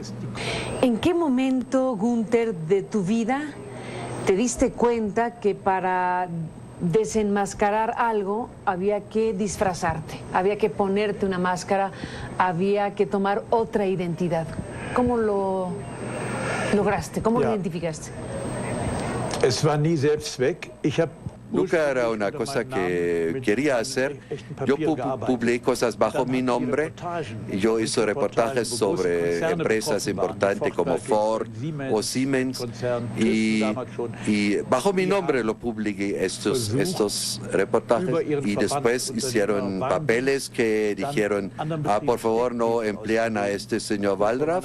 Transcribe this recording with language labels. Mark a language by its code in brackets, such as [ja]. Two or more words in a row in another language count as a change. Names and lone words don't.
[es] ¿En qué momento, Günter, de tu vida te diste cuenta que para desenmascarar algo había que disfrazarte, había que ponerte una máscara, había que tomar otra identidad? ¿Cómo lo lograste? ¿Cómo lo identificaste? [de] Es war nie Selbstzweck. [es] Nunca era una cosa que quería hacer. Yo publiqué cosas bajo mi nombre y yo hice reportajes sobre empresas importantes como Ford o Siemens y bajo mi nombre lo publiqué estos reportajes y después hicieron papeles que dijeron, por favor no emplean a este señor Wallraff.